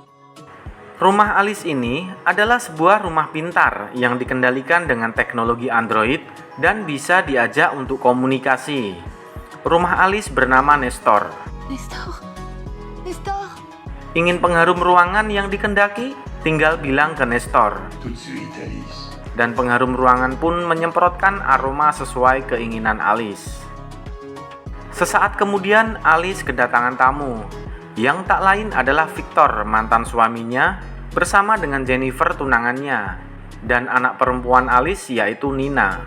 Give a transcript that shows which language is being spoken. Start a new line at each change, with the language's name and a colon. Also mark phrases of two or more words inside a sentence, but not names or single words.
Indonesian: Rumah Alice ini adalah sebuah rumah pintar yang dikendalikan dengan teknologi Android dan bisa diajak untuk komunikasi. Rumah Alice bernama Nestor. Nestor! Nestor! Ingin pengharum ruangan yang dikendaki? Tinggal bilang ke Nestor.
French: Tout de suite, Alice.
Indonesian: Dan pengharum ruangan pun menyemprotkan aroma sesuai keinginan Alice. Sesaat kemudian Alice kedatangan tamu, yang tak lain adalah Victor, mantan suaminya, bersama dengan Jennifer, tunangannya, dan anak perempuan Alice yaitu Nina.